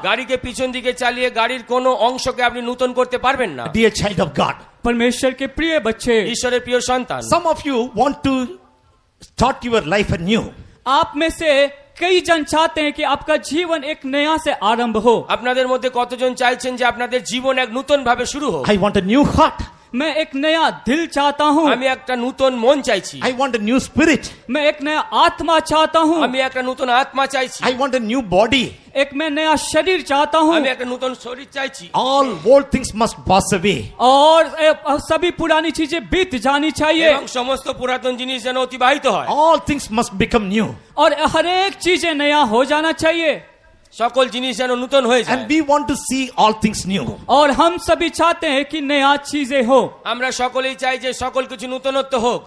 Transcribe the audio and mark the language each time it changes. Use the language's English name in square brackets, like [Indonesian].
[Bangla] গাড়িকে পিছন দিকে চালিয়ে গাড়ির কোনো অংশকে আপনি নতুন করতে পারবেন না। [English] Dear child of God, [Hindi] परमेश्वर के प्रिय बच्चे, [Bangla] ঈশ্বরের প্রিয় সন্তান, [English] some of you want to start your life anew. [Hindi] आप में से कई जन चाहते हैं कि आपका जीवन एक नया से आरंभ हो। [Bangla] আপনাদের মধ্যে কতজন চাইছেন যে আপনাদের জীবন এক নতুন ভাবে শুরু হোক? [English] I want a new heart. [Hindi] मैं एक नया दिल चाहता हूँ। [Bangla] আমি একটা নতুন মন চাইছি। [English] I want a new spirit. [Hindi] मैं एक नया आत्मा चाहता हूँ। [Bangla] আমি একটা নতুন আত্মা চাইছি। [English] I want a new body. [Hindi] एक मैं नया शरीर चाहता हूँ। [Bangla] আমি একটা নতুন শরীর চাইছি। [English] All old things must pass away. [Hindi] और सभी पुरानी चीजें बीत जानी चाहिए। [Bangla] এবং সমস্ত পুরাতন জিনিস যেন অতিবাহিত হয়। [English] All things must become new. [Hindi] और हर एक चीजें नया हो जाना चाहिए। [Bangla] সকল জিনিস যেন নতুন হয়ে যায়। [English] And we want to see all things new. [Hindi] और हम सभी चाहते हैं कि नया चीजें हो। [Bangla] আমরা সকলেই চাই যে সকল কিছু নতুনত্ব হোক।